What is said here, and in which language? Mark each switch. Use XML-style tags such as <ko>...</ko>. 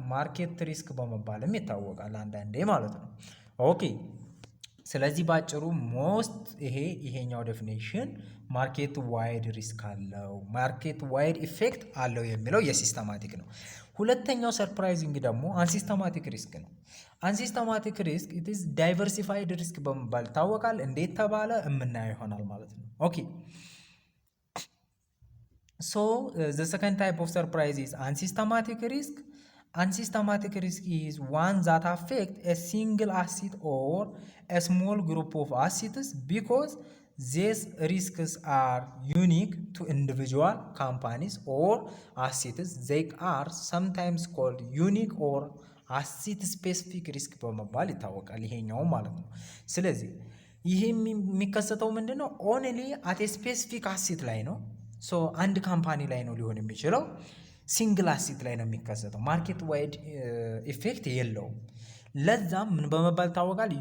<am>ማርኬት ሪስክ በመባልም ይታወቃል አንዳንዴ ማለት ነው። ኦኬ ስለዚህ ባጭሩ ሞስት ይሄኛው ዴፊኒሽን ማርኬት ዋይድ ሪስክ አለው፣ ማርኬት ዋይድ ኢፌክት አለው የሚለው የሲስተማቲክ ነው። ሁለተኛው ሰርፕራይዚንግ ደግሞ አንሲስተማቲክ ሪስክ ነው። አንሲስተማቲክ ሪስክ ኢት ኢዝ ዳይቨርሲፋይድ ሪስክ በመባል ይታወቃል። እንዴት ተባለ የምናየው ይሆናል ማለት ነው። ኦኬ</am> <en>so the second type of surprise is unsystematic risk. Unsystematic risk is one that affect a single asset or a small group of assets because these risks are unique to individual companies or assets. They are sometimes called unique or asset specific risk</en> <am>በመባል ይታወቃል ይሄኛው ማለት ነው። ስለዚህ ይሄ የሚከሰተው ምንድነው? ኦንሊ አት ኤ ስፔሲፊክ አሴት ላይ ነው። ሶ አንድ ካምፓኒ ላይ ነው ሊሆን የሚችለው፣ ሲንግል አሴት ላይ ነው የሚከሰተው። ማርኬት ዋይድ ኢፌክት የለውም። ለዛም ምን በመባል ይታወቃል?</am>